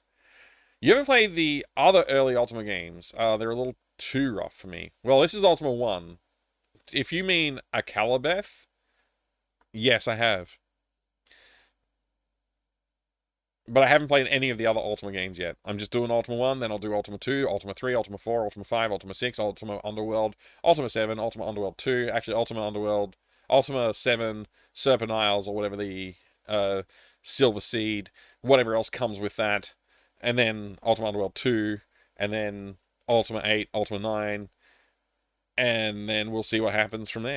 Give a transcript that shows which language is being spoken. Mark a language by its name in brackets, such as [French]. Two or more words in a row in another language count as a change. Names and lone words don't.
[English] You ever played the other early Ultima games? They're a little too rough for me. Well, this is Ultima 1. If you mean a Calibeth, yes, I have. But I haven't played any of the other Ultima games yet. I'm just doing Ultima 1, then I'll do Ultima 2, Ultima 3, Ultima 4, Ultima 5, Ultima 6, Ultima Underworld, Ultima 7, Ultima Underworld 2, actually Ultima Underworld, Ultima 7, Serpent Isles, or whatever the Silver Seed, whatever else comes with that. And then Ultima Underworld 2, and then Ultima 8, Ultima 9, and then we'll see what happens from there.